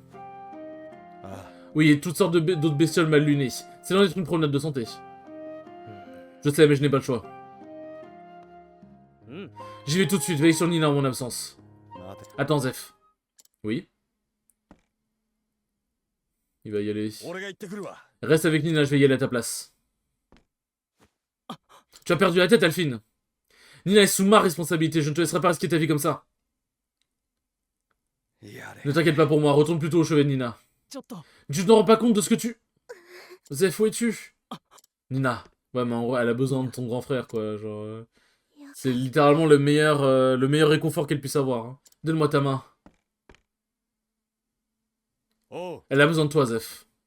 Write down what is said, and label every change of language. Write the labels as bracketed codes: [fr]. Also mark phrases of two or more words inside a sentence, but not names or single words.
[fr] Oui, et toutes sortes d'autres bestioles mal lunées. C'est loin d'être une promenade de santé. Je sais, mais je n'ai pas le choix. J'y vais tout de suite, veille sur Nina en mon absence. Attends, Zef. Oui? Il va y aller. [ja] 俺が行ってくるわ。 [fr] Reste avec Nina, je vais y aller à ta place. Tu as perdu la tête, Alphine. Nina est sous ma responsabilité, je ne te laisserai pas risquer ta vie comme ça. [ja] やれ。 [fr] Ne t'inquiète pas pour moi, retourne plutôt au chevet de Nina. [ja] ちょっと [fr] Tu te rends pas compte de ce que tu... Zef, où es-tu? Nina. Ouais, mais en vrai, elle a besoin de ton grand frère, quoi. Genre, c'est littéralement le meilleur réconfort qu'elle puisse avoir. Hein. Donne-moi ta main. [ja] おう。 [fr] Elle a besoin de toi, Zef.